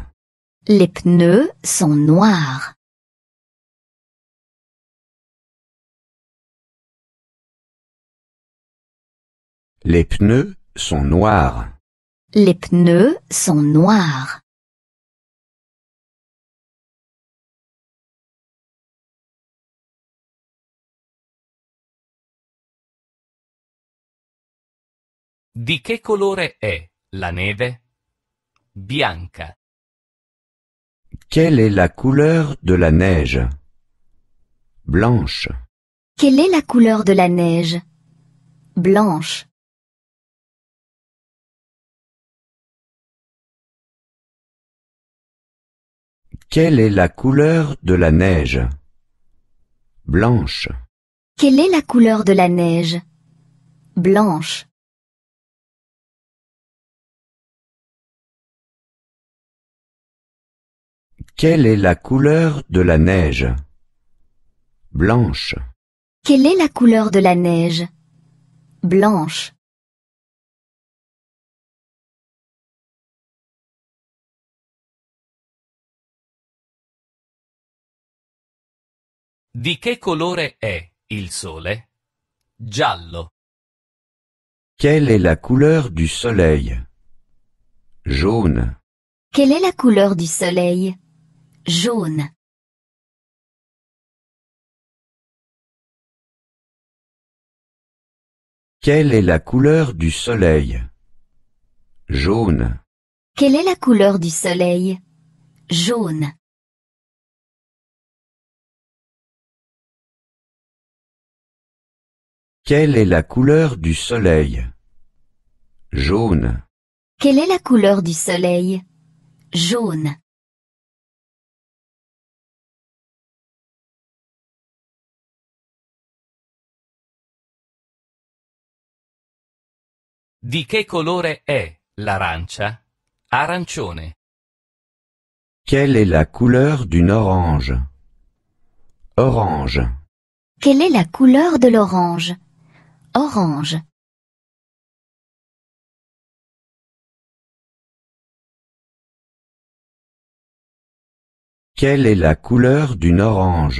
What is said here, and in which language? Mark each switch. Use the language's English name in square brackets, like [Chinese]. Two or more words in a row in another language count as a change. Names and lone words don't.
[French] Les pneus sont noirs. Les pneus sont noirs. Les pneus sont noirs. [Italian] Di che colore è la neve? Bianca. [French] Quelle est la couleur de la neige? Blanche. Quelle est la couleur de la neige? Blanche. Quelle est la couleur de la neige? Blanche. Quelle est la couleur de la neige? Blanche. Quelle est la couleur de la neige? Blanche. Quelle est la couleur de la neige? Blanche. [Italian] Di che colore è il sole? Giallo. [French] Quelle est la couleur du soleil? Jaune. Quelle est la couleur du soleil? Jaune. Quelle est la couleur du soleil? Jaune. Quelle est la couleur du soleil? Jaune. Quelle est la couleur du soleil? Jaune. Quelle est la couleur du soleil? Jaune. [Italian] Di che colore è l'arancia? Arancione. [French] Quelle est la couleur d'une orange? Orange. Quelle est la couleur de l'orange? Orange. Quelle est la couleur d'une orange?